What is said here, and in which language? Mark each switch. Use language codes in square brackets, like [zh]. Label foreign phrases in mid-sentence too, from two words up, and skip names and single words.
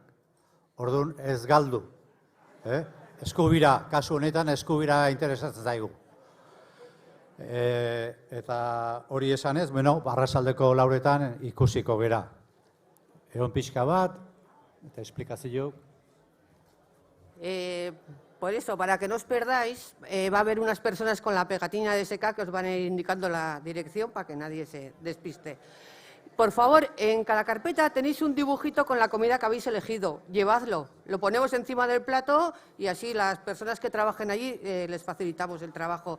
[eu] Orduan ez galdu. Eskubira, kasu honetan eskubira interesatzen zaigu. Eta hori esanez, arratsaldeko 4:00 ikusiko gera. Egon pixka bat, eta esplikazio. [es] Por eso, para que no os perdáis, va a haber unas personas con la pegatina de SK que os van a ir indicando la dirección para que nadie se despiste. Por favor, en cada carpeta tenéis un dibujito con la comida que habéis elegido. Llevadlo, lo ponemos encima del plato y así las personas que trabajen allí les facilitamos el trabajo.